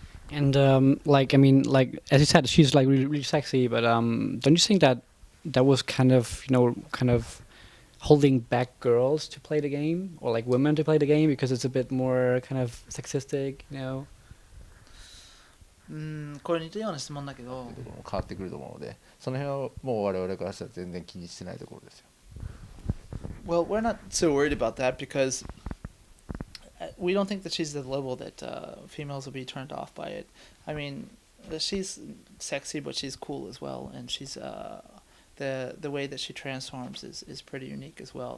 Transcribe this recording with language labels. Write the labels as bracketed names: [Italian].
[English] And like I mean, like as you said, she's like really, really sexy. But don't you think that that was kind of kind of holding back girls to play the game, or like women to play the game, because it's a bit more kind of sexistic? [Japanese] これ似たような質問だけど、ところも変わってくると思うので、その辺はもう我々からしたら全然気にしてないところですよ。 [English] Well, we're not so worried about that because we don't think that she's the level that females will be turned off by it. I mean, she's sexy, but she's cool as well, and she's the way that she transforms is pretty unique as well.